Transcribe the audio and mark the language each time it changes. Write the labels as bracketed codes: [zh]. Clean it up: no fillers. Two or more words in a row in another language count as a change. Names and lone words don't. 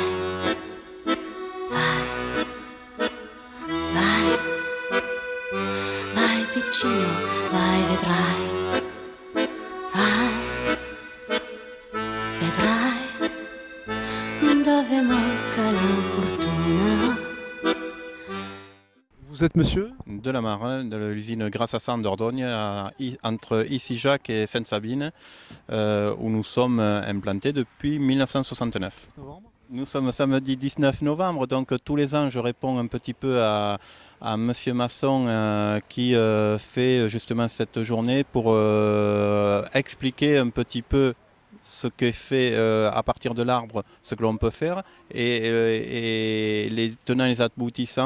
[it] Vai, vai, vai piccino, vai vedrai. Vai, vedrai dove manca la fortuna. [fr] Vous êtes monsieur? De la Marin, de l'usine Grassassan d'Ordogne, entre Issy-Jacques et Sainte-Sabine, où nous sommes implantés depuis 1969. Nous sommes samedi 19 novembre, donc tous les ans je réponds un petit peu à Monsieur Masson qui fait justement cette journée pour expliquer un petit peu ce que fait à partir de l'arbre, ce que l'on peut faire, et les tenants et les aboutissants.